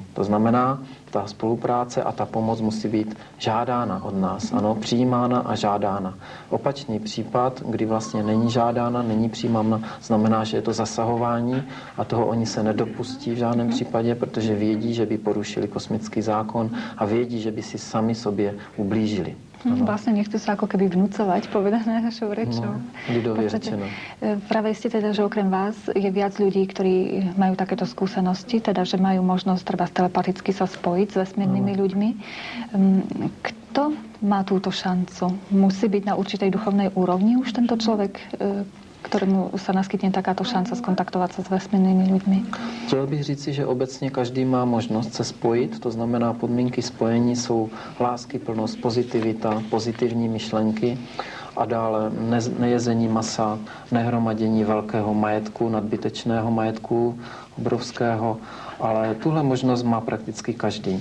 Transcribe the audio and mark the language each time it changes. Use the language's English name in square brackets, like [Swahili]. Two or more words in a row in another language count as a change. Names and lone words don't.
[Czech] To znamená, ta spolupráce a ta pomoc musí být žádána od nás, ano, přijímána a žádána. Opačný případ, kdy vlastně není žádána, není přijímána, znamená, že je to zasahování a toho oni se nedopustí v žádném případě, protože vědí, že by porušili kosmický zákon a vědí, že by si sami sobě ublížili. [Slovak] Vlastne nechcú sa ako keby vnúcovať, povedané našou rečou. Ľudovie rečeno. Práve ste teda, že okrem vás je viac ľudí, ktorí majú takéto skúsenosti, teda, že majú možnosť treba telepaticky sa spojiť s vesmírnymi ľuďmi. Kto má túto šancu? Musí byť na určitej duchovnej úrovni už tento človek, ktorému sa naskytne takáto šanca skontaktovať sa s vesmírnymi ľuďmi? [Czech] Chtěl bych říci, že obecně každý má možnost se spojit, to znamená podmínky spojení jsou láskyplnost, pozitivita, pozitivní myšlenky a dále nejezení masa, nehromadění velkého majetku, nadbytečného majetku, obrovského, ale tuhle možnost má prakticky každý.